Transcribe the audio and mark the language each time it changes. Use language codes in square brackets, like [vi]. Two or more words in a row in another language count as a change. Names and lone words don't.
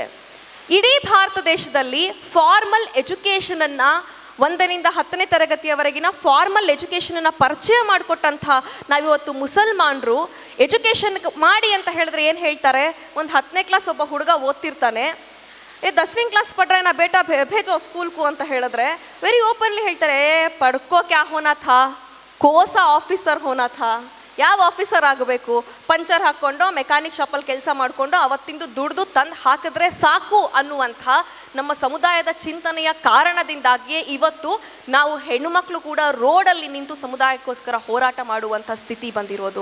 [kn] ಇಡೀ ಭಾರತ ದೇಶದಲ್ಲಿ ಫಾರ್ಮಲ್ ಎಜುಕೇಷನನ್ನು 1ರಿಂದ 10ನೇ ತರಗತಿಯವರೆಗಿನ ಫಾರ್ಮಲ್ ಎಜುಕೇಷನನ್ನು ಪರಿಚಯ ಮಾಡಿಕೊಟ್ಟಂಥ ನಾವಿವತ್ತು ಮುಸಲ್ಮಾನರು ಎಜುಕೇಷನ್ ಮಾಡಿ ಅಂತ ಹೇಳಿದ್ರೆ ಏನು ಹೇಳ್ತಾರೆ, ಒಂದು 10ನೇ ಕ್ಲಾಸ್ ಒಬ್ಬ ಹುಡುಗ ಓದ್ತಿರ್ತಾನೆ, [hi] 10वीं क्लास पढ़ रहे ना बेटा भेजो स्कूल को [kn] ಅಂತ ಹೇಳಿದ್ರೆ [en] very openly [kn] ಹೇಳ್ತಾರೆ, [hi] पढ़को क्या होना था, कौनसा ऑफिसर होना था, [kn] ಯಾವ ಆಫೀಸರ್ ಆಗಬೇಕು, ಪಂಚರ್ ಹಾಕ್ಕೊಂಡು ಮೆಕ್ಯಾನಿಕ್ ಶಾಪಲ್ಲಿ ಕೆಲಸ ಮಾಡಿಕೊಂಡು ಅವತ್ತಿಂದು ದುಡ್ದು ತಂದು ಹಾಕಿದ್ರೆ ಸಾಕು ಅನ್ನುವಂಥ ನಮ್ಮ ಸಮುದಾಯದ ಚಿಂತನೆಯ ಕಾರಣದಿಂದಾಗಿಯೇ ಇವತ್ತು ನಾವು ಹೆಣ್ಣುಮಕ್ಕಳು ಕೂಡ ರೋಡಲ್ಲಿ ನಿಂತು ಸಮುದಾಯಕ್ಕೋಸ್ಕರ ಹೋರಾಟ ಮಾಡುವಂಥ ಸ್ಥಿತಿ ಬಂದಿರೋದು.